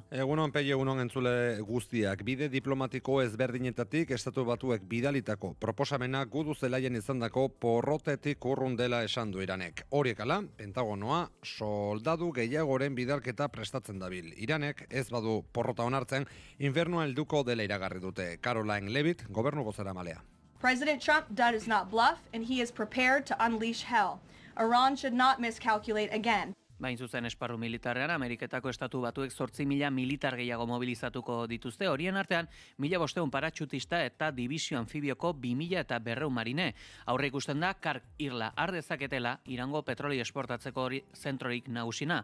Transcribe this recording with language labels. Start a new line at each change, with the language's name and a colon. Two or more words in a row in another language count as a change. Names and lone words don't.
Basque: Egunon, Pegi, egunon entzule guztiak. Bide diplomatiko ezberdinetatik Estatu Batuek bidalitako proposamena gudu zelaien izandako porrotetik urrun dela esan du Iranek. Horiek ala, Pentagonoa soldadu gehiagoren bidalketa prestatzen dabil. Iranek ez badu porrota onartzen, infernua helduko dela iragarri dute. Caroline Levitt, gobernu bozeramalea.
English: President Trump does not bluff and he is prepared to unleash hell. Iran should not miscalculate again.
Basque: Bain zuzen esparru militarrean, Ameriketako Estatu Batuek 8.000 militar gehiago mobilizatuko dituzte, horien artean 1.500 paratxutista eta dibizio anfibioko 2.000 eta 200 marine. Aurre ikusten da, kark irla ardezaketela Irango petroli esportatzeko zentrorik nagusina.